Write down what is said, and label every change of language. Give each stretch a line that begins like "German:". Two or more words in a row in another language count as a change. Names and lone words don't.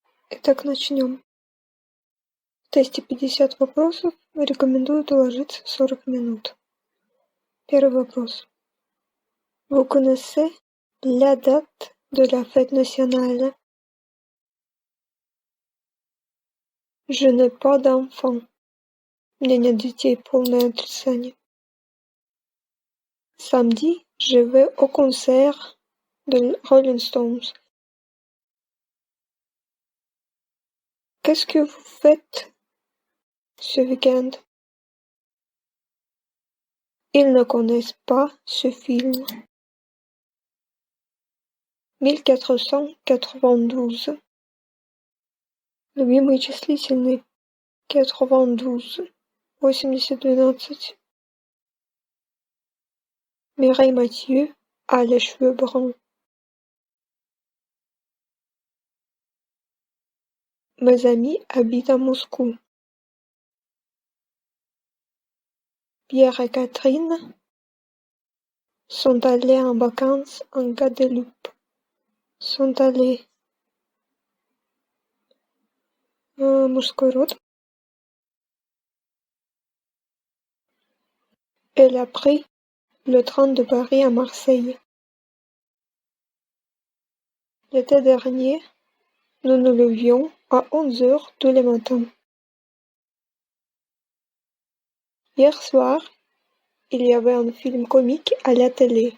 Russian: Итак, начнем. В тесте 50 вопросов. Рекомендую уложиться 40 минут. Первый вопрос.
French: Vous connaissez la date de la fête nationale? Je n'ai pas d'enfant.
Russian: У меня нет детей. Полное отрицание.
French: Samedi, je vais au concert de Rolling Stones. Qu'est-ce que vous faites ce week-end? Ils ne connaissent pas ce film. 1492.
Russian: Любимый числительный. 92. 80-12.
French: Mireille Mathieu a les cheveux bruns. Mes amis habitent à Moscou. Pierre et Catherine sont allés en vacances en Guadeloupe. Sont allés.
Russian: Мужской род.
French: Elle a pris le train de Paris à Marseille. L'été dernier, nous nous levions à 11 heures tous les matins. Hier soir, il y avait un film comique à la télé.